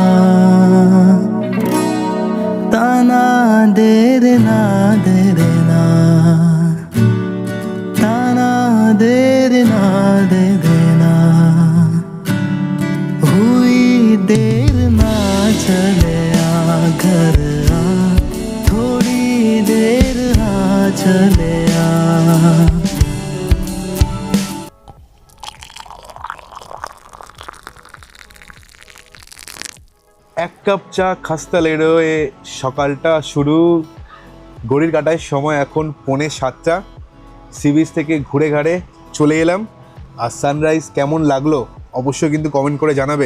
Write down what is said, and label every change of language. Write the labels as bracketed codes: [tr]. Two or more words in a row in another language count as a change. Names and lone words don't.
[hi] ताना दे देना, दे देना, ताना दे देना, दे देना, हुई देर ना चले आ घर आ, थोड़ी देर आ चले आ। [bn] এক কাপ চা খাস্তা লেরোয় সকালটা শুরু। ঘড়ির কাটায় সময় এখন 6:45। [en] sea beach [bn] থেকে ঘুরে ঘাড়ে চলে এলাম, আর সানরাইজ কেমন লাগলো অবশ্যই কিন্তু কমেন্ট করে জানাবে।